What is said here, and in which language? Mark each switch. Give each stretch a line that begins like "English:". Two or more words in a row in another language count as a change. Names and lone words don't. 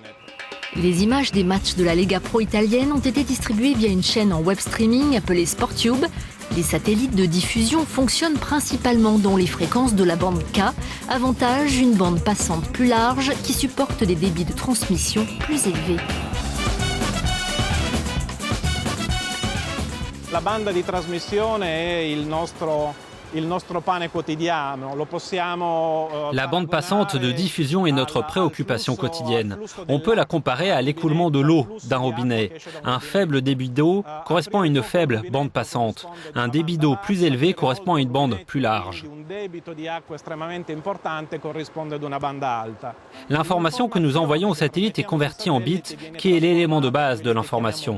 French: Les images des matchs de la Lega Pro italienne ont été distribuées via une chaîne en web streaming appelée SportTube. Les satellites de diffusion fonctionnent principalement dans les fréquences de la bande K. Avantage, une bande passante plus large qui supporte des débits de transmission plus élevés.
Italian: La banda di trasmissione è il nostro pane quotidiano.
French: La bande passante de diffusion est notre préoccupation quotidienne. On peut la comparer à l'écoulement de l'eau d'un robinet. Un faible débit d'eau correspond à une faible bande passante. Un débit d'eau plus élevé correspond à une bande plus large. L'information que nous envoyons au satellite est convertie en bits, qui est l'élément de base de l'information.